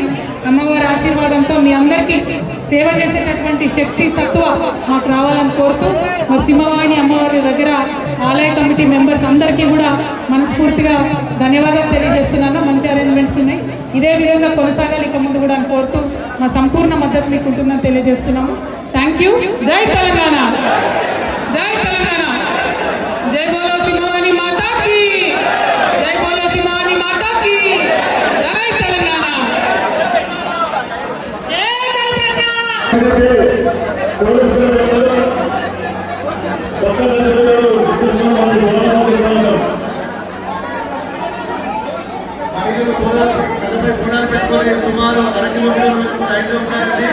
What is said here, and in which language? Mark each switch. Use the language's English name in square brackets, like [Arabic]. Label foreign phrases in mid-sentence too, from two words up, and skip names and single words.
[Telugu] అమ్మవారి ఆశీర్వాదంతో మీ అందరికీ సేవ చేసేటటువంటి శక్తి సత్వ మాకు రావాలని కోరుతూ మరి సింహవాహిని అమ్మవారి దగ్గర ఆలయ కమిటీ మెంబర్స్ అందరికీ కూడా మనస్ఫూర్తిగా ధన్యవాదాలు తెలియజేస్తున్నాను. మంచి అరేంజ్మెంట్స్ ఉన్నాయి, ఇదే విధంగా కొనసాగాలి ఇక ముందు కూడా అని కోరుతూ మా సంపూర్ణ మద్దతు మీకు ఉంటుందని తెలియజేస్తున్నాము. [English] Thank you. [Telugu] జై తెలంగాణ, జై తెలంగాణ, [Hindi] जय बोलो सिंहवाहिनी माता की, जय बोलो सिंहवाहिनी माता की, जय तेलंगाना, जय [Telugu] సుమారు 1 కిలోమీటర్ల లైన్లో ఉన్నారండి.